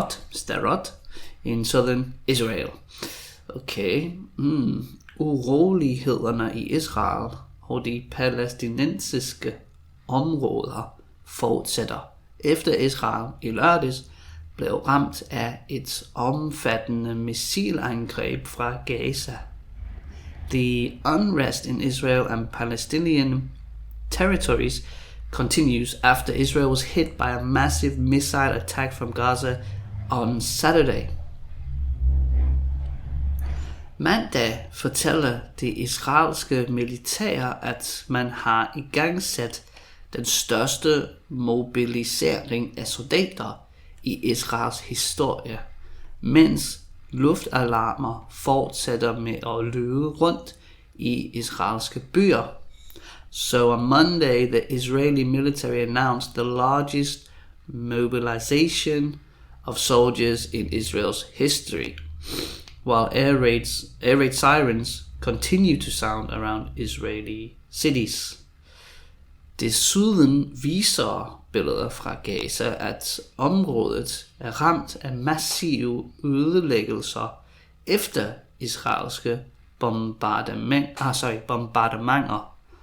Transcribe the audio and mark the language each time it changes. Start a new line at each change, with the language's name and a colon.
English: Sderot in southern Israel. Okay.
Danish: Urolighederne i Israel og de palæstinensiske områder fortsætter, efter Israel i lørdags blev ramt af et omfattende missilangreb fra Gaza.
English: The unrest in Israel and Palestinian territories continues after Israel was hit by a massive missile attack from Gaza on Saturday.
Danish: Mandag fortæller det israelske militær, at man har igangsat den største mobilisering af soldater i Israels historie, mens luftalarmer fortsætter med at lyde rundt i israelske byer.
English: So on Monday, the Israeli military announced the largest mobilization of soldiers in Israel's history, while air raid sirens continue to sound around Israeli cities.
Danish: Desuden viser billeder fra Gaza, at området er ramt af massive ødelæggelser efter israelske bombardementer.